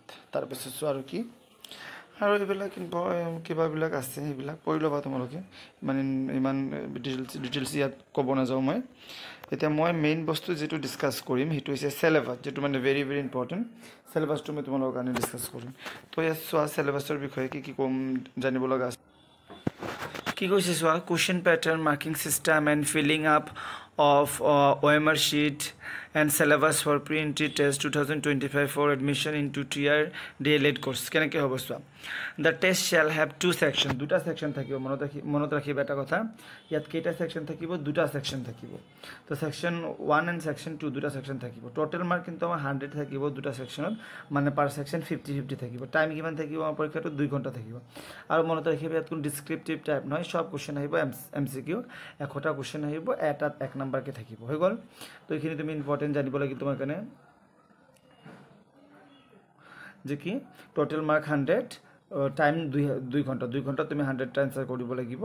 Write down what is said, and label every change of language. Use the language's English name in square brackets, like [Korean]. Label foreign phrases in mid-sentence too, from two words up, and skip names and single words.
[Assamese] তাৰপিছত চোৱা আৰু কি, আৰু এইবিলাক কিবাবিলাক আছে, সেইবিলাক পঢ়ি ল'বা তোমালোকে, ইমান ডিটেইলছ ইয়াত ক'ব নাযাওঁ মই। এতিয়া মই মেইন বস্তু যিটো ডিছকাছ কৰিম সেইটো হৈছে চেলেবাছ, যিটো মানে [English] very very important. [Assamese] চেলেবাছটো মই তোমালোকৰ কাৰণে ডিছকাছ কৰিম। তো ইয়াত চোৱা চেলেবাছৰ বিষয়ে কি ক'ম, জানিব লগা আছে। কি কৈছে চোৱা, [English] question pattern, marking system and filling up of OMR sheet and syllabus for pre-entry test 2025 for admission into tier DLED course [Assamese] কেনেকৈ হ'ব চোৱা। [English] The test shall have 2 sections, [Assamese] দুটা সেকশন থাকিব, মনত ৰাখিবা এটা কথা, ইয়াত কেইটা সেকশন থাকিব, দুটা সেকশন থাকিব। তো [English] section 1 and section 2 [Assamese] দুটা সেকশন থাকিব। [English] total mark [Assamese] কিন্তু আমাৰ 100 থাকিব দুটা সেকশনত, মানে [English] per section [Assamese] 50-50 থাকিব। টাইম কিমান থাকিব আমাৰ পৰীক্ষাটো, 2 ঘণ্টা থাকিব। আৰু মনত ৰাখিবা ইয়াত কোনো [English] descriptive type [Assamese] নহয়, সব কোৱেশ্যন আহিব MCQ, 100টা কোৱেশ্যন আহিব, এটাত 1 নাম্বাৰকে থাকিব, হৈ গ'ল। তো এইখিনি তুমি ইম্পৰ্টেণ্ট জানিব লাগিব তোমাৰ কাৰণে, যে কি [English] total mark [Assamese] 100, টাইম 2 ঘণ্টা তুমি 100টা এনসাৰ কৰিব লাগিব।